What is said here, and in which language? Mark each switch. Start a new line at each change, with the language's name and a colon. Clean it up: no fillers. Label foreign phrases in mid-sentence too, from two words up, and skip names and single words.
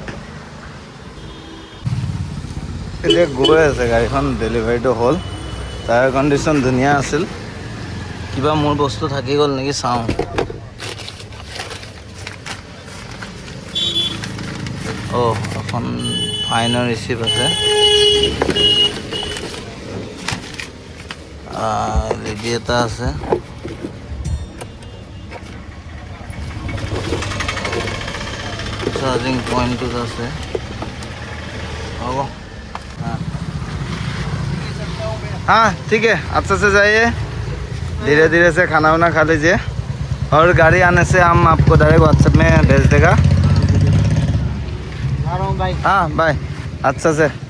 Assamese: এতিয়া গৈ আছে গাড়ীখন ডেলিভাৰীটো হ'ল
English: tyre condition
Assamese: ধুনীয়া আছিল কিবা মোৰ বস্তু থাকি গ'ল নেকি চাওঁ এখন ফাইনৰ ৰিচিপ্ট আছে লেডি এটা আছে
English: charging point
Assamese: আছে হ'ব
Hindi: हाँ ठीक है अच्छा से जाइए धीरे धीरे से खाना वाना खा लीजिए और गाड़ी आने से हम आपको डायरेक्ट व्हाट्सएप में भेज देगा हाँ बाय अच्छा से